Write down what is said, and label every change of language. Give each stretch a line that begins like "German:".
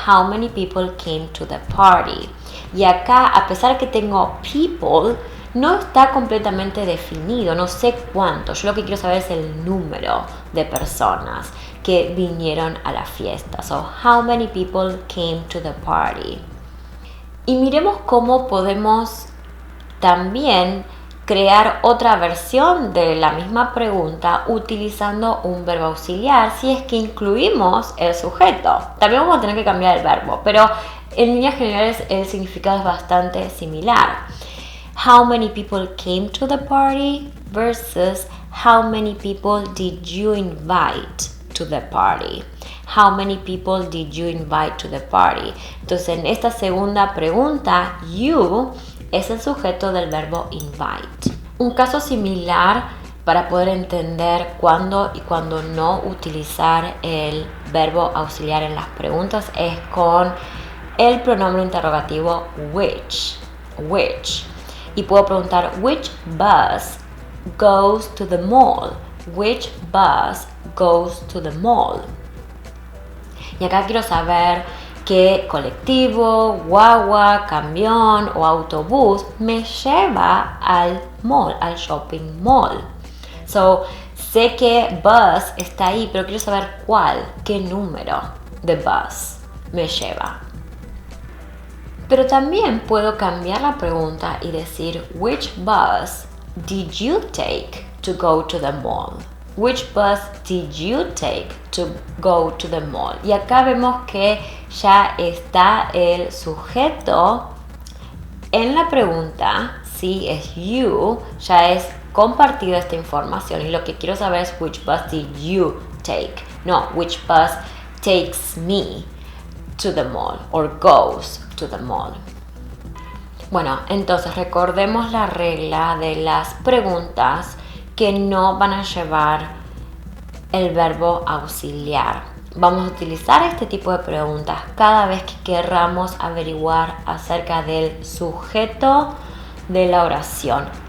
English: How many people came to the party.
Spanish: Y acá, a pesar que tengo people, no está completamente definido, no sé cuánto. Yo lo que quiero saber es el número de personas que vinieron a la fiesta.
English: So, how many people came to the party.
Spanish: Y miremos cómo podemos también crear otra versión de la misma pregunta utilizando un verbo auxiliar si es que incluimos el sujeto. También vamos a tener que cambiar el verbo, pero en líneas generales el significado es bastante similar.
English: How many people came to the party versus how many people did you invite to the party. How many people did you invite to the party?
Spanish: Entonces, en esta segunda pregunta, you es el sujeto del verbo invite. Un caso similar para poder entender cuándo y cuándo no utilizar el verbo auxiliar en las preguntas es con el pronombre interrogativo which. Y puedo preguntar
English: which bus goes to the mall. Which bus goes to the mall.
Spanish: Y acá quiero saber qué colectivo, guagua, camión o autobús me lleva al mall, al shopping mall. So, sé que bus está ahí, pero quiero saber cuál, qué número de bus me lleva. Pero también puedo cambiar la pregunta y decir
English: which bus did you take to go to the mall? Which bus did you take to go to the mall?
Spanish: Y acá vemos que ya está el sujeto en la pregunta, sí, es you, ya es compartida esta información. Y lo que quiero saber es
English: which bus did you take? No, which bus takes me to the mall or goes to the mall.
Spanish: Bueno, entonces recordemos la regla de las preguntas que no van a llevar el verbo auxiliar. Vamos a utilizar este tipo de preguntas cada vez que querramos averiguar acerca del sujeto de la oración.